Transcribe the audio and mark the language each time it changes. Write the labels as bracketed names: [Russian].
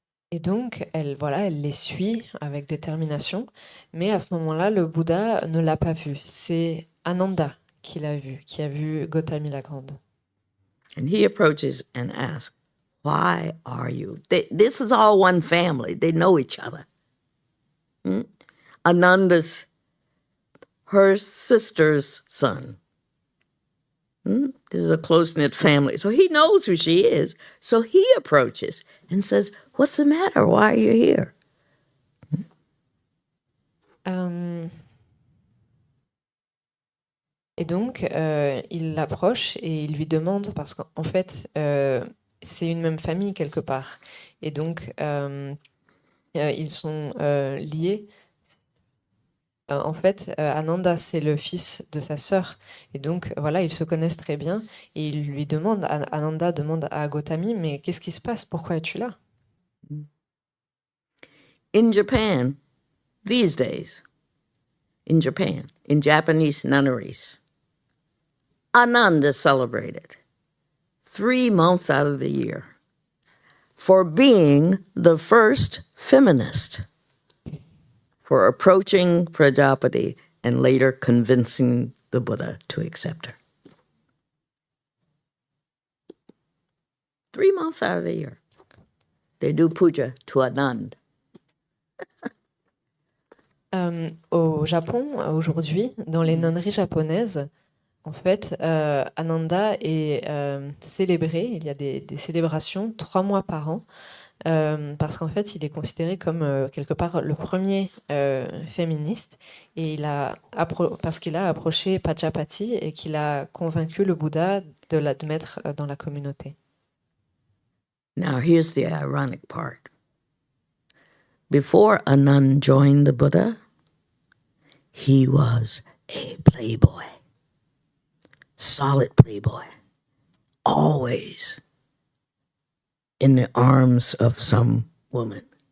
[French] Et donc, elle les suit avec détermination, mais à ce moment-là, le Bouddha ne l'a pas vue. C'est Ananda qui l'a vue, qui a vu Gautami la Grande. [English] And he approaches and asks, why are you? This is all one family. They know each other. Ananda's her sister's son. This is a close-knit family. So he knows who she is. So he approaches and says, what's the matter? Why are you here? [French] Et donc, il l'approche et il lui demande, parce qu'en fait, c'est une même famille quelque part. Et donc, ils sont liés. En fait, Ananda, c'est le fils de sa sœur. Et donc, voilà, ils se connaissent très bien. Et il lui demande, Ananda demande à Gautami, mais qu'est-ce qui se passe? Pourquoi es-tu là? [English] In Japan, these days, in Japanese nunneries, Ananda is celebrated 3 months out of the year for being the first feminist, for approaching Prajapati and later convincing the Buddha to accept her. 3 months out of the year, they do puja to Anand. [French] Au Japon, aujourd'hui, dans les nonneries japonaises, en fait, Ananda est célébré. Il y a des célébrations 3 mois par an. Parce qu'en fait, il est considéré comme quelque part le premier féministe, et parce qu'il a approché Prajapati et qu'il a convaincu le Bouddha de l'admettre dans la communauté. [English] Now, here's the ironic part. Before Anand joined the Buddha, he was a playboy, solid playboy, always in the arms of some woman.